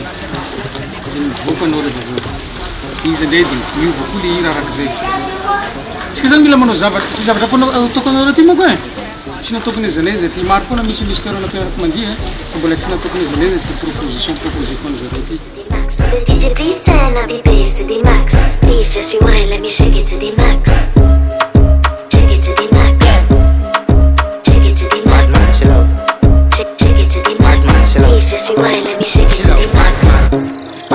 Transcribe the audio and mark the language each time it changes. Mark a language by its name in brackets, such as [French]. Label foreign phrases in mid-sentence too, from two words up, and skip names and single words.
[Malagasy] Dia mivoaka anao rehefa avy eo. Izy indray dia miova koa le hira arak'izay. Tsika zany mila manao zavatra, tsy zavatra ataoko anao ty manko e. Tsy nataoko n'aiza n'aiza ty maro foana misy toerana ampianarako mandiha fa mbola tsy nataoko n'aiza n'aiza ty proposé foana zareo ty. [English] The DJ please turn up the bass to the max. Please just rewind, let me shake it to the max. Shake it to the max. Shake it to the max. Shake it to the max. Please just rewind, let me shake it to the max.